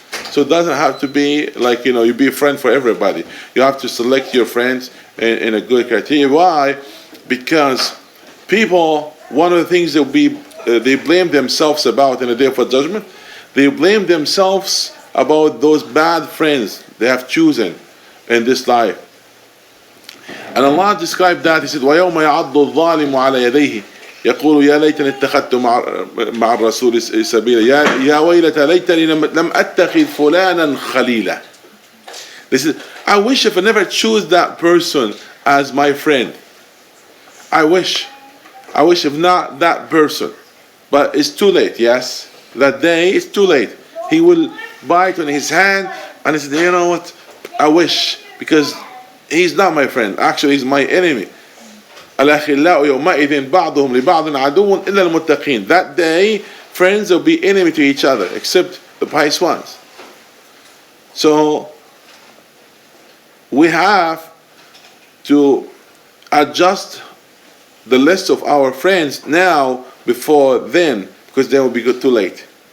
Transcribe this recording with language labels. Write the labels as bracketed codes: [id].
[en] So it doesn't have to be like, you be a friend for everybody. You have to select your friends in a good criteria. Why? Because people, one of the things they blame themselves about in the day of judgment, they blame themselves about those bad friends they have chosen in this life. And Allah described that. He said, [ar] وَيَوْمَ يَعَضُّ الظَّالِمُ عَلَى يَدَيْهِ يقول يا ليتني اتخذت مع الرسول سبيلا يا ويلتى ليتني لم أتخذ فلانا خليلا. [en] This is, I wish if I never choose that person as my friend. I wish if not that person. But it's too late, yes? That day it's too late. He will bite on his hand and he said, you know what? I wish, because he's not my friend. Actually, he's my enemy. [ar] الأخلاء يومئذ بعضهم لبعض عدو إلا المتقين. [en] That day, friends will be enemy to each other, except the pious ones. So we have to adjust the list of our friends now before then, because then will be too late.